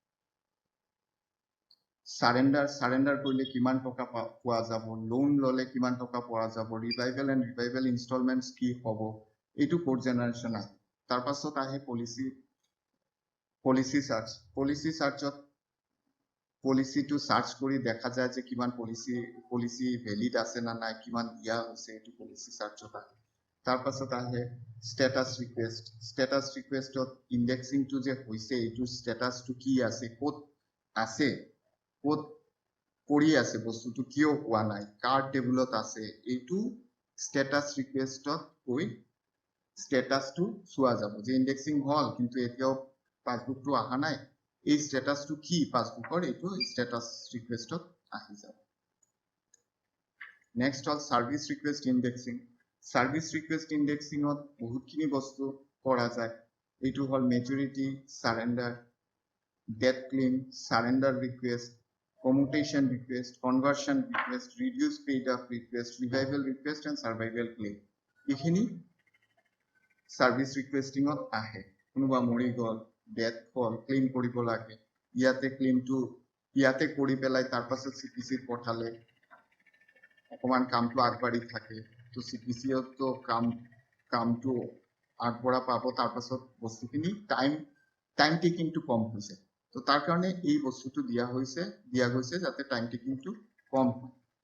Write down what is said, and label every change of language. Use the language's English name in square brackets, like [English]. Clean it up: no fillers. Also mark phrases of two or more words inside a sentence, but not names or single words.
[Assamese] সাৰেন্ডাৰ কৰিলে কিমান টকা পোৱা যাব লোন ললে কিমান টকা পোৱা যাব [English] revival and revival installments [Assamese] কি হ'ব এইটো [English] code generation [Assamese] আছে তাৰ পাছত আহে [English] policy search [Assamese] পলিসিটো সার্চ কৰি দেখা যায় যে কিমান পলিসি ভ্যালিড আছে না নাই কিমান দিয়া হৈছে এইটো [English] policy search [Assamese] আহে তাৰ পাছত আহে [English] status request indexing [Assamese] যে হৈছে এইটো স্ট্যাটাসটো কি আছে আছে ক'ত পৰি আছে বস্তুটো কিয় হোৱা নাই কাৰ টেবুলত আছে এইটো [English] status request [Assamese] গৈ স্ট্যাটাসটো চোৱা যাব যে ইনডেক্সিং হল কিন্তু এতিয়াও পাসবুকটো অহা নাই এই স্ট্যাটাসটো কি পাসবুকৰ এইটো [English] status request [Assamese] আহি যাব নেক্সট হল সার্ভিস রিকোয়েস্ট ইনডেক্সিংত বহুতখিনি বস্তু কৰা যায় এইটো হল মেচুৰিটি সাৰেন্ডাৰ [English] debt claim, surrender request, commutation request, conversion request, reduce paid up request, revival request and survival claim. [Assamese] এইখিনি [English] service requesting [Assamese] ত আহে কোনোবা মৰি গল death হল claim কৰিব লাগে ইয়াতে claimটো ইয়াতে কৰি পেলাই তাৰ পাছত CPC পঠালে অকমান কামটো আগবাঢ়ি থাকে তো CPC তো কামটো আগবঢ়া পাব তাৰ পাছত বস্তুখিনি [English] time taking [Assamese] কম হৈছে তো তাৰ কাৰণে এই বস্তুটো দিয়া গৈছে যাতে [English] time taking [Assamese] কম হয়